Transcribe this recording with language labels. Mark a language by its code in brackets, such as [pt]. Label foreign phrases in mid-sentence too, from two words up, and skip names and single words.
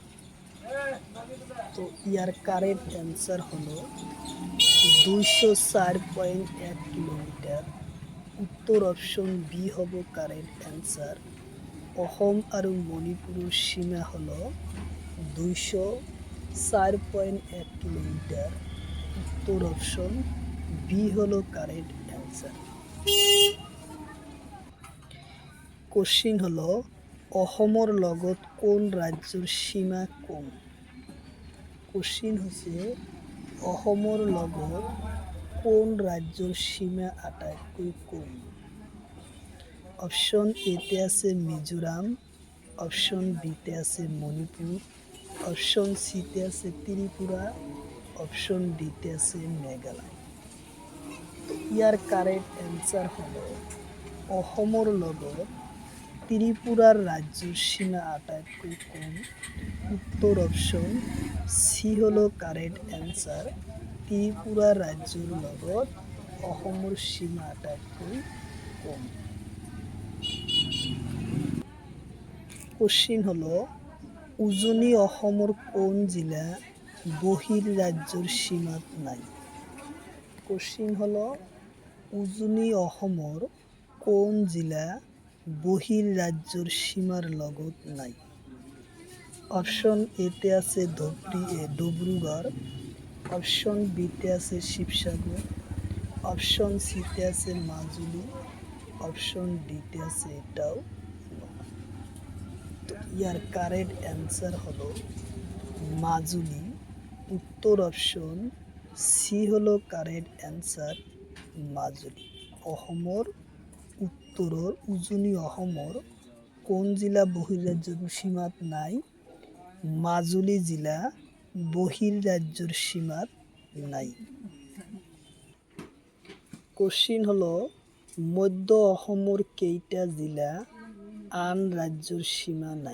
[as] তো ইয়ার [en] correct answer [as] হলো 204.1 কিলোমিটার। উত্তর [en] option B [as] হব [en] correct answer. [as] অসম আৰু মণিপুৰৰ সীমা হল 204.1 কিলোমিটার। উত্তর [en] option B [as] হলো [en] correct answer. [as] কোশ্চিন হলো অসমৰ লগত কোন ৰাজ্যৰ সীমা কম? কোশ্চিন হৈছে অসমৰ লগত কোন ৰাজ্যৰ সীমা আটাইতকৈ কম? অপশ্যন এতে আছে মিজোৰাম, অপশ্যন বিতে আছে মণিপুৰ, অপশ্যন সিতে আছে ত্ৰিপুৰা, অপশ্যন ডিতে আছে মেঘালয়। ইয়াৰ [en] correct answer [as] হলো অসমৰ লগত ত্রিপুরার রাজ্যৰ সীমা আটাইতকৈ কম। উত্তর [en] option C [as] হলো [en] correct answer. [as] ত্রিপুরা রাজ্যৰ লগত অসমৰ সীমা আটাইতকৈ কম। কোশ্চিন হলো উজনি অসমৰ কোন জিলা বহিঃৰাজ্যৰ সীমাত নাই? কোশ্চিন হলো উজনি অসমৰ কোন জিলা বহিঃৰাজ্যৰ সীমাৰ লগত নাই? অপশ্যন এতে আছে ডিব্ৰুগড়, অপশ্যন বিতে আছে শিৱসাগৰ, অপশ্যন সিতে আছে মাজুলী, অপশ্যন ডিতে আছে এটাও নহয়। তো ইয়ার [en] correct answer [as] হলো মাজুলী। উত্তর [en] option C [as] হলো [en] correct answer, [as] মাজুলী। অসমৰ উত্তৰৰ উজনি অসমৰ কোন জিলা বহিঃৰাজ্যৰ সীমাত নাই? মাজুলী জিলা বহিঃৰাজ্যৰ সীমাত নাই। কোশ্চিন হলো মধ্য অসমৰ কেইটা জিলা আন ৰাজ্যৰ সীমা নাই?